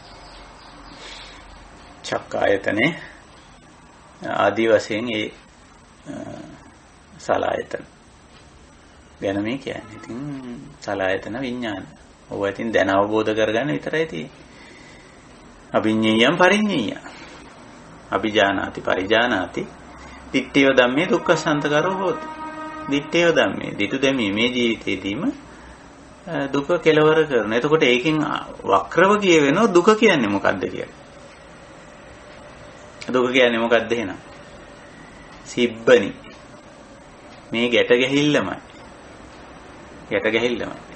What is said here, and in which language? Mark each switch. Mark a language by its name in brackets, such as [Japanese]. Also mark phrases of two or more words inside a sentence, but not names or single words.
[Sinhala] චක්ක ආයතනේ ආදි වශයෙන් ඒ සලආයතන ගැන මේ කියන්නේ. ඉතින් සලආයතන විඥාන. ඔය ඉතින් දැන අවබෝධ කරගන්න විතරයි තියෙන්නේ. [Pali] අභිඤ්ඤයම් පරිඤ්ඤය. අභිජානාති පරිජානාති. දිට්ඨිය ධම්මේ දුක්ඛසන්තකරෝ හෝති. දිට්ඨිය ධම්මේ [Sinhala] දිටු දෙමී මේ ජීවිතේදීම දුක කෙලවර කරන. එතකොට ඒකෙන් වක්‍රව කියවෙනවා දුක කියන්නේ මොකද්ද කියලා. දුක කියන්නේ මොකද්ද එහෙනම්? සිබ්බනි. මේ ගැට ගැහිල්ලමයි. ගැට ගැහිල්ලමයි.